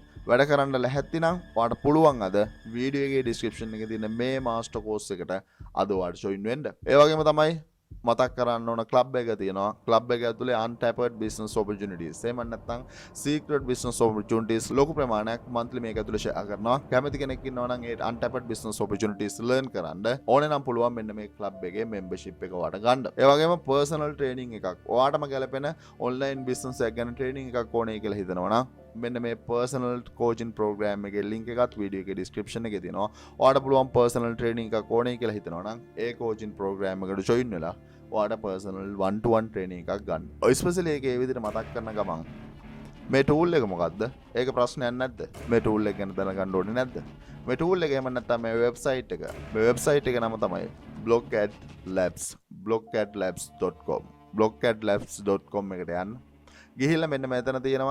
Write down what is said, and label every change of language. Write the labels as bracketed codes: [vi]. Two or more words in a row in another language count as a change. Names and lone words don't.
[si] වැඩ කරන්න ලැහැත්ති නම් ඔයාට පුළුවන් අද වීඩියෝ එකේ ඩිස්ක්‍රිප්ෂන් එකේ තියෙන මේ [en] master course [si] එකට අද ඔයාට ජොයින් වෙන්න. ඒ වගේම තමයි මතක් කරන්න ඕන ක්ලබ් එක තියෙනවා. ක්ලබ් එක ඇතුලේ [en] untapped business opportunities [si] එහෙම නැත්නම් [en] secret business opportunities [si] ලොකු ප්‍රමාණයක් monthly මේක ඇතුලේ share කරනවා. කැමති කෙනෙක් ඉන්නවා නම් ඒ [en] untapped business opportunities learn [si] කරන්න ඕනේ නම් පුළුවන් මෙන්න මේ ක්ලබ් එකේ membership එක ඔයාට ගන්න. ඒ වගේම [en] personal training [si] එකක් ඔයාටම ගැලපෙන [en] online business [si] එකක් ගැන training එකක් ඕනේ කියලා හිතනවා නම් මෙන්න මේ [en] personal coaching program [si] එකේ link එකත් වීඩියෝ එකේ description එකේ තියෙනවා. ඔයාට පුළුවන් [en] personal training [si] එකක් ඕනේ කියලා හිතනවා නම් ඒ [en] coaching program [si] එකට join වෙලා ඔයාට [en] personal 1-to-1 training [si] එකක් ගන්න. especially ඒකේ ඒ විදිහට මතක් කරන ගමන් මේ tool එක මොකද්ද? ඒක ප්‍රශ්නයක් නැද්ද? මේ tool එක ගැන දැනගන්න ඕනේ නැද්ද? මේ tool එක එහෙම නැත්නම් මේ website එක. මේ website එක නම තමයි Blockad Labs. blockadlabs.com. blockadlabs.com එකට යන්න. ගිහිල්ලා මෙන්න මෙතන තියෙනවා.